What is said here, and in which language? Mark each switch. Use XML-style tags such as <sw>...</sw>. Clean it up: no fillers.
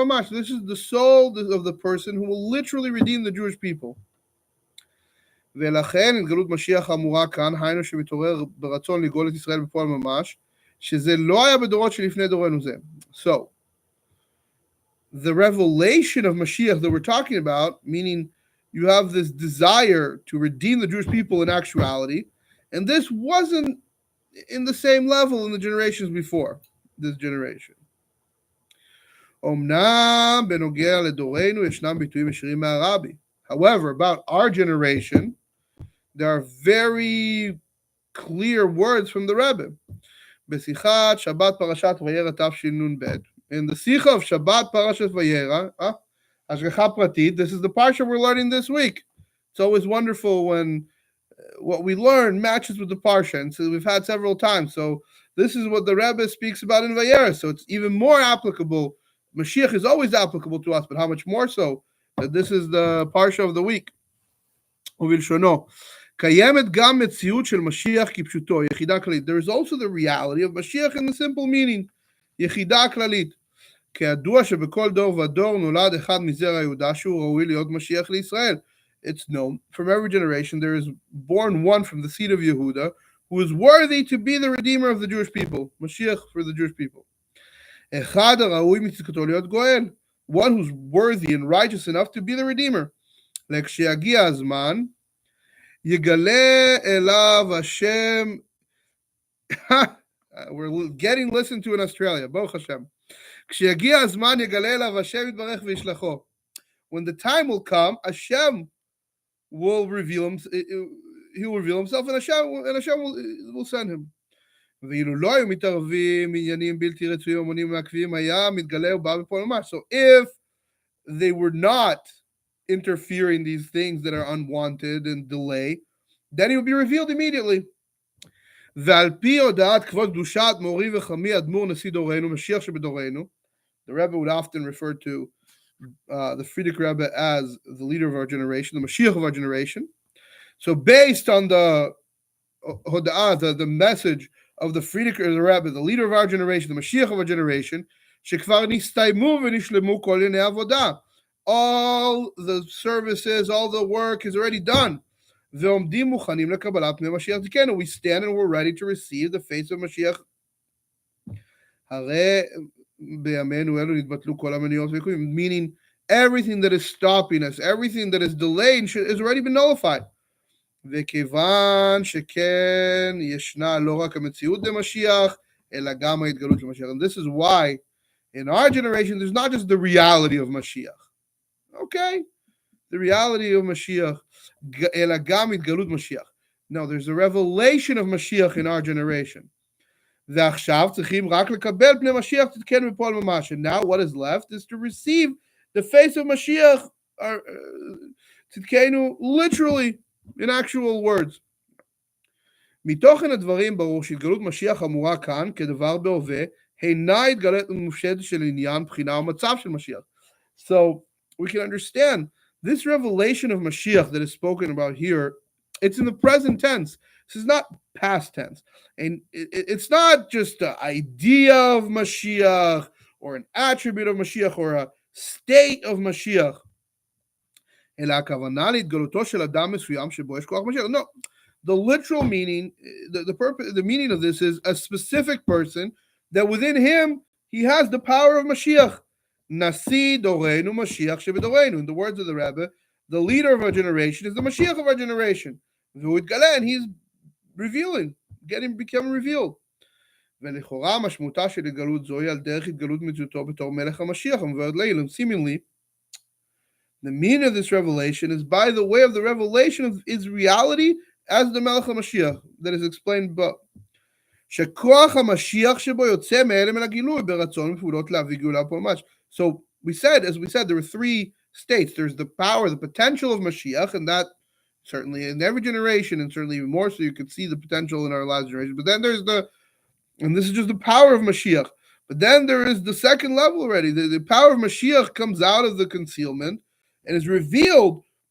<en>This is the soul of the person who will literally redeem the Jewish people.</en> <he>ולכן התגלות משיח אמורה כאן, היינו שמתעורר ברצון לגאול את ישראל בפועל ממש, שזה לא היה בדורות שלפני דורנו זה.</he> <en>So, the revelation of Mashiach that we're talking about, meaning you have this desire to redeem the Jewish people in actuality, and this wasn't in the same level in the generations before this generation.</en> <he>אומנם בנוגע לדורנו ישנם ביטויים ישירים מהרבי.</he> <en>However, about our generation, there are very clear words from the Rebbe. Besichat Shabbat Parashat Vayera Tafshin in the Sicha of Shabbat Parashat Vayera, Hashgacha Pratit, this is the parsha we're learning this week. It's always wonderful when what we learn matches with the parsha, and so we've had several times. So this is what the Rebbe speaks about in Vayera, so it's even more applicable. Mashiach is always applicable to us, but how much more so that this is the parsha of the week.</en> <he>ובלשונו, קיימת גם מציאות של משיח כפשוטו, יחידה כללית.</he> <en>There is also the reality of Mashiach in the simple meaning,</en> <he>יחידה כללית. כידוע שבכל דור ודור נולד אחד מזרע יהודה שהוא ראוי להיות משיח לישראל.</he> <en>It's known from every generation there is born one from the seed of Yehuda who is worthy to be the redeemer of the Jewish people, Mashiach for the Jewish people.</en> <he>אחד הראוי מצדקתו להיות גואל,</he> <en>one who's worthy and righteous enough to be the redeemer.</en> <he>לכשיגיע הזמן, יגלה אליו השם,</he> <en>we're getting listened to in Australia,</en> <he>ברוך השם. כשיגיע הזמן, יגלה אליו השם יתברך וישלחו.</he> <en>When the time will come, Hashem will reveal him. He will reveal himself, and Hashem will send him.</en> <he>ואילו לא היו מתערבים עניינים בלתי רצויים המונים מעכבים, היה מתגלה ובא בפועל ממש.</he> <en>So if they were not interfering these things that are unwanted and delay, then he will be revealed immediately.</en> <he>ועל פי הודעת כבוד קדושת מורי וחמי אדמו"ר נשיא דורנו, משיח שבדורנו,</he> <en>the Rebbe would often refer to the Frierdiker Rebbe as the leader of our generation, the mashiach of our generation. So based on the hoda'ah, the message of the Frierdiker Rebbe, the leader of our generation, the mashiach of our generation,</en> <he>שכבר נסתיימו ונשלמו כל ימי עבודה.</he> <en>All the services, all the work is already done.</en> <he>ועומדים מוכנים לקבלת פני משיח תיקנו.</he> <en>We stand and we're ready to receive the face of Mashiach.</en> <he>הרי בימינו אלו נתבטלו כל המניעות והעיכובים.</he> <en>Meaning everything that is stopping us, everything that is delaying has already been nullified.</en> <he>וכיוון שכן ישנה לא רק המציאות למשיח, אלא גם ההתגלות של משיח.</he> <en>And this is why in our generation there's not just the reality of Mashiach. Okay? The reality of Mashiach,</en> <he>אלא גם התגלות משיח.</he> <en>No, there's the revelation of Mashiach in our generation.</en> <he>ועכשיו צריכים רק לקבל פני משיח תתקן בפועל ממש.</he> <en>And now what is left is to receive the face of Mashiach, תתקנו literally, in actual words.</en> <he>מתוכן הדברים ברור שהתגלות משיח אמורה כאן כדבר בהווה, אינה התגלות מופשטת של עניין, בחינה ומצב של משיח.</he> <en>So we can understand this revelation of Mashiach that is spoken about here, it's in the present tense. This is not past tense. And it's not just an idea of Mashiach or an attribute of Mashiach or a state of Mashiach.</en> <he>אלא הכוונה להתגלותו של אדם מסוים שבו יש כוח משיח.</he> <en>No, the literal meaning, the meaning of this is a specific person that within him, he has the power of Mashiach.</en> <he>נשיא דורנו משיח שבדורנו.</he> <en>In the words of the Rebbe, the leader of our generation is the Mashiach of our generation.</en> <he>והוא התגלה,</he> <en>and he's revealing, becoming revealed.</en> <he>ולכאורה משמעותה של התגלות זוהי על דרך התגלות מציאותו בתור מלך המשיח המבוארת לעיל.</he> <en>And seemingly, the meaning of this revelation is by the way of the revelation of his reality as the Melech HaMashiach that is explained above.</en> <he>שכוח המשיח שבו יוצא מאלה מן הגילוי ברצון ופעולות להביא גאולה פה ממש.</he> <en>So as we said, there were three states. There's the power, the potential of Mashiach, and that certainly in every generation, and certainly even more so, you could see the potential in our last generation. But then there's and this is just the power of Mashiach. But then there is the second level already. The power of Mashiach comes out of the concealment and is revealed.</en>